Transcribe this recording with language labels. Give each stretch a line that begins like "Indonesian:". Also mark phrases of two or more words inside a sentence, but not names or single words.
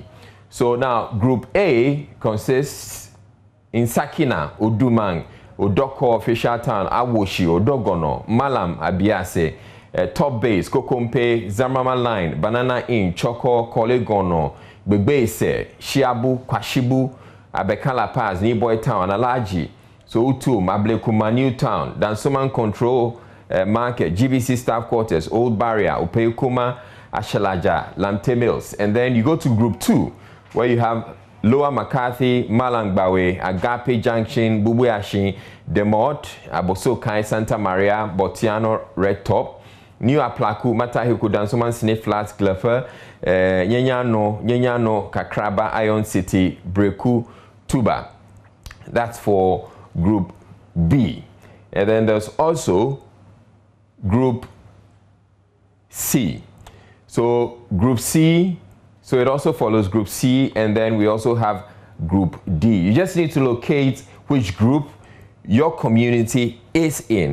English: So now, group A consists in Sakina, Udumang, Odoko, Fisher Town, Awoshi, Odogono, Malam, Abiase, Top Base, Kokompe, Zamrama Line, Banana Inn, Choko, Kolegono, Begbese, Shiabu, Kwashibu, Abekala Pass, Niboy Town, Alaji, So Utu, Mablekuma, New Town, Dansoman Control Market, GBC Staff Quarters, Old Barrier, Upeyukuma, Ashalaja, Lamte Mills. And then you go to Group 2, where you have Lower McCarthy, Malangbawe, Agape Junction, Bubuyashi, Demot, Abosokai, Santa Maria, Botiano, Red Top, New Aplaku, Matahiku, Dansoman, Snake Flats, Glefer, Nyenyano, Kakraba, Iron City, Breku, Tuba. That's for Group B. And then there's also Group C. So Group C, so it also follows Group C, and then we also have Group D. You just need to locate which group your community is in.